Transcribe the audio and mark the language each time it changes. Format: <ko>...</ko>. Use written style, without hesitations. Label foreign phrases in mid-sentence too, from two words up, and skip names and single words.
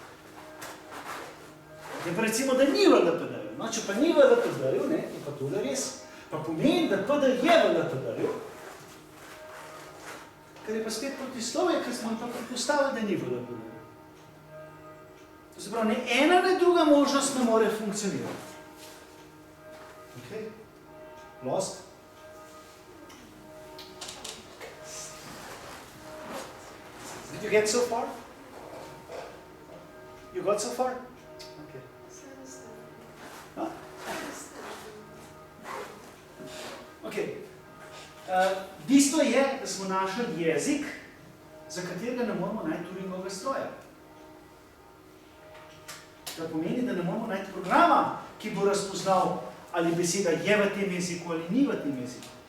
<sl>Je pa recimo, da ni v LPD-ju. No, če pa ni v LPD-ju, ne, je pa tole res. Pa pomeni, da PD je v LPD-ju, ker je pa spet protislovje, ker smo pa predpostavili, da ni v LPD-ju. To se pravi, ne ena, ne druga možnost ne more funkcionirati.</sl> <en>Ok? Lost? Did you get so far? You got so far? Okay. Huh? Okay.</en> <sl>Bistvo je, da smo našli jezik, za katerega ne moramo najti Turingovega stroja. To pomeni, da ne moramo najti programa, ki bo razpoznal, ali beseda je v tem jeziku ali ni v tem jeziku.</sl>